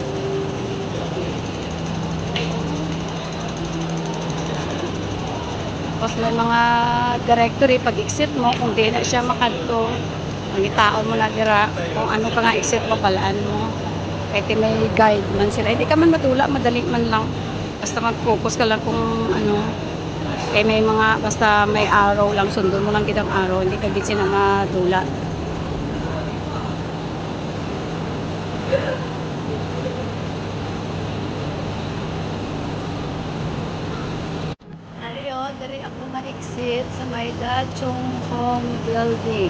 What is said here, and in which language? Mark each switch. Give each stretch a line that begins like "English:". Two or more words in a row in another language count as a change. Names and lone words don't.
Hiligaynon: Tapos may mga directory, pag exit mo, kung di na siya makadto, magitaon mo na dira, kung ano ka nga exit mo, palaan mo.
Filipino: Kahit may guide man sila, hindi ka man matula, madali man lang. Basta mag-focus ka lang kung ano. Kaya may mga, basta may arrow lang,
Hiligaynon: sundon mo lang kitang arrow,
Filipino: hindi ka din sila madula.
Hiligaynon: Dari ako ma-exit sa may Dachong Home Building.